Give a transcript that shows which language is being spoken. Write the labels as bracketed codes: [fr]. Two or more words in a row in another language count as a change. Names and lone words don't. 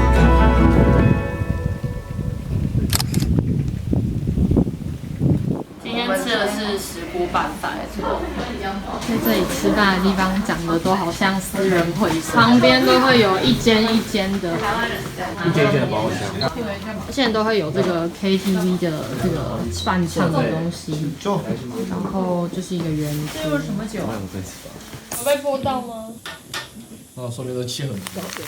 [zh] 今天天吃的是石鍋拌飯，在这里吃飯的地方長得都好像私人會所，旁邊都會有一間一間的，一間一間的包廂，現在都會有這個 KTV 的這個伴唱的東西，然後就是一個圓桌。這有什麼酒？有被潑到嗎？說明都氣很大。